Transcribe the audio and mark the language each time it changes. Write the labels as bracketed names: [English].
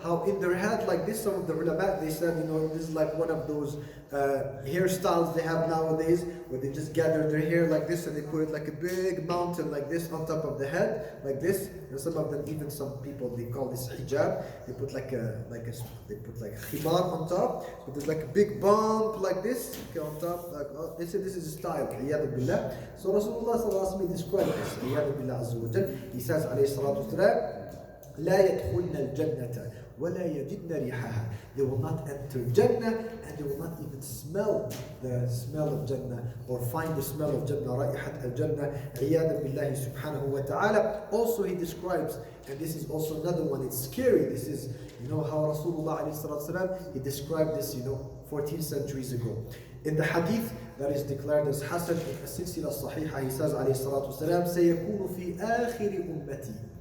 [English] how in their head like this, some of the ulama, they said, this is like one of those hairstyles they have nowadays, where they just gather their hair like this and they put it like a big mountain like this on top of the head, like this. And some of them, even some people, they call this hijab. They put like a khimar on top, but there's like a big bump like this on top. Like, they say this is a style. Billah. So Rasulullah sallallahu alaihi wasallam described this. Billah azza wa jal. He says [Arabic] alayhi salatu wasalam, لا يدخلن الجنة ولا يجدن ريحها. [English] They will not enter Jannah and they will not even smell the smell of Jannah or find the smell of Jannah. [Arabic] رائحة الجنة عياذا بالله سبحانه وتعالى. [English] Also he describes, and this is also another one, it's scary. This is, how Rasulullah alayhi salatu wasalam, he described this, 14 centuries ago. In the hadith that is declared as Hasan in As-Silsila Sahiha, he says alayhi salatu wasalam, [Arabic] سيكون في آخر أمتي.